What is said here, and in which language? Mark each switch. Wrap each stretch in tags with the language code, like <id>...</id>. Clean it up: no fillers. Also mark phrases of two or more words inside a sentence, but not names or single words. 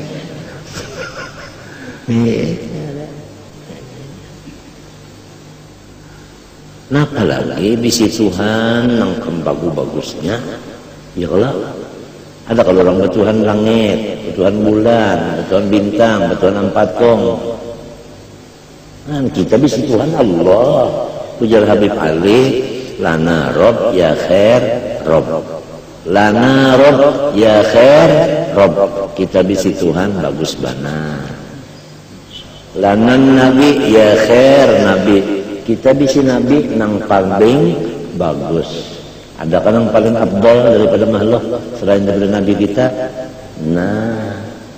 <bjn>Nah apalagi bisi Tuhan nang bagus-bagusnya ya kalau ada kalau orang bertuhan langit, bertuhan bulan, bertuhan bintang, bertuhan ampatong. Nah kita bisi Tuhan Allah. Ujar Habib Ali,</bjn> <ar>لنا رب يا خير رب. لنا رب يا خير رب.</ar> <bjn>Kita bisi Tuhan bagus bana.</bjn> <ar>لنا نبي يا خير نبي.</ar> <bjn>Kita bisi Nabi nang paling bagus. Ada kan yang paling abdol daripada makhluk selain daripada Nabi kita.</bjn>